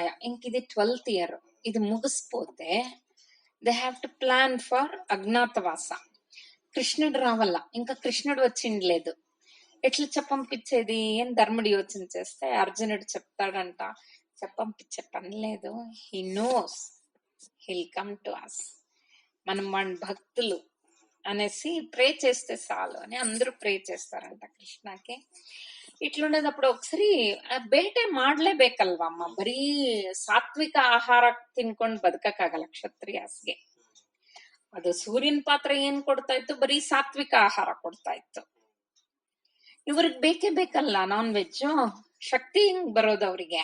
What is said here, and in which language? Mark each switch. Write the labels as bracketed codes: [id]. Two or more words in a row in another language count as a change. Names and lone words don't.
[te] ఇంక ఇది [en] 12th year, [te] ఇది ముగిసిపోతే [en] they have to plan for [te] అజ్ఞాతవాస. కృష్ణుడు రావాల, ఇంకా కృష్ణుడు వచ్చిండలేదు, ఎట్లా చెప్పంపించేది? ఏం ధర్ముడు యోచన చేస్తే అర్జునుడు చెప్తాడంట, చెప్పంపించే పని లేదు, [en] he knows he'll come to us, [te] మనం మన భక్తులు అనేసి ప్రే చేస్తే చాలు అని అందరూ ప్రే చేస్తారంట కృష్ణకి. [kn] ಇಟ್ಲುಂಡದప్పుడు ఒకసారి ಬೇಟೆ ಮಾಡ್ಲೇಬೇಕಲ್ವಮ್ಮ, ಬರೀ ಸಾತ್ವಿಕ ಆಹಾರ ತಿನ್ಕೊಂಡ್ ಬದುಕಕ್ಕಾಗಲ್ಲ ಕ್ಷತ್ರಿಯಾಸ್ಗೆ. ಅದು ಸೂರ್ಯನ ಪಾತ್ರ ಏನ್ ಕೊಡ್ತಾ ಇತ್ತು, ಬರೀ ಸಾತ್ವಿಕ ಆಹಾರ ಕೊಡ್ತಾ ಇತ್ತು. ಇವ್ರಿಗೆ ಬೇಕೇ ಬೇಕಲ್ಲ [en] non veg, [kn] ಶಕ್ತಿ ಹಿಂಗ್ ಬರೋದು ಅವ್ರಿಗೆ.